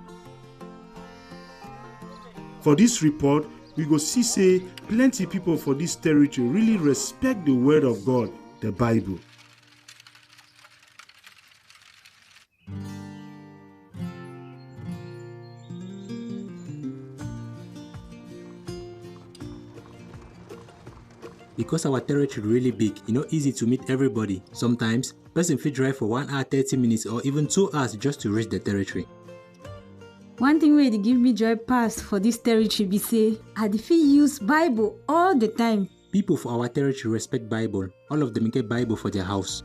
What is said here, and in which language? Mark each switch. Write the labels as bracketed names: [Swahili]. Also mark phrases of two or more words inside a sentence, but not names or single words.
[Nigerian Pidgin] For this report, we go see say plenty people for this territory really respect the word of God, the Bible. Because our territory really big, e no easy to meet everybody. Sometimes, person fit drive for 1 hour 30 minutes or even 2 hours just to reach the territory. One thing wey dey give me joy pass for this territory be say I dey fit use Bible all the time. People for our territory respect Bible. All of them get Bible for their house.